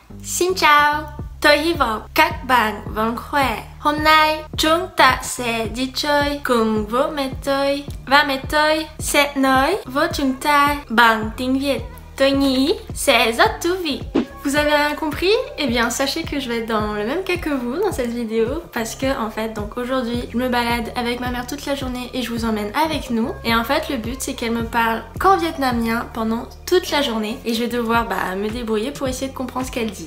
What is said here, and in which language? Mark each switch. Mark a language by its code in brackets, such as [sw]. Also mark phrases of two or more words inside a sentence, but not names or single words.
[vi] Xin chào, tôi hy vọng các bạn vẫn khỏe. Hôm nay chúng ta sẽ đi chơi cùng với mẹ tôi. Và mẹ tôi sẽ nói với chúng ta bằng tiếng Việt. Tôi nghĩ sẽ rất thú vị. [fr] Vous avez rien compris? Eh bien sachez que je vais être dans le même cas que vous dans cette vidéo parce que en fait donc aujourd'hui je me balade avec ma mère toute la journée et je vous emmène avec nous et en fait le but c'est qu'elle me parle qu'en vietnamien pendant toute la journée et je vais devoir me débrouiller pour essayer de comprendre ce qu'elle dit.